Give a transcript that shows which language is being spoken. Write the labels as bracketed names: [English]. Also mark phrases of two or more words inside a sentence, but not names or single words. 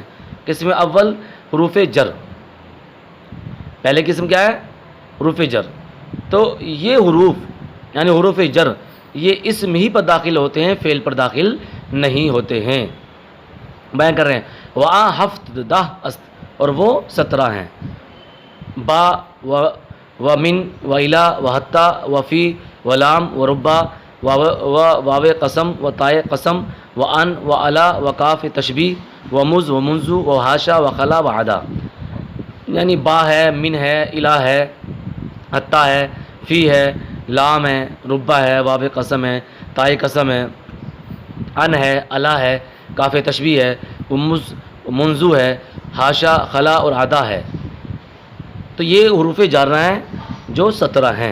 [Urdu] قسم اول حروف جر، پہلے قسم کیا ہے؟ حروف جر۔ تو یہ حروف یعنی حروف جر یہ اسم ہی پر داخل ہوتے ہیں، فعل پر داخل نہیں ہوتے ہیں۔ بیان کر رہے ہیں وہاں 17 است، اور وہ 17 ہیں۔ [Arabic] با و من و الا و حتی و فی و لام و ربا و واو قسم و تائے قسم و ان و علا و کاف تشبیہ و مز و منزو و حاشا و خلا و عدا، [Urdu] یعنی با ہے، من ہے، الہ ہے، حتی ہے، فی ہے، لام ہے، ربا ہے، واو قسم ہے، تائے قسم ہے، ان ہے، علا ہے، کاف تشبیہ ہے، منزو ہے، حاشا، خلا اور عدا ہے۔ تو یہ حروف جارہ ہیں جو 17 ہیں۔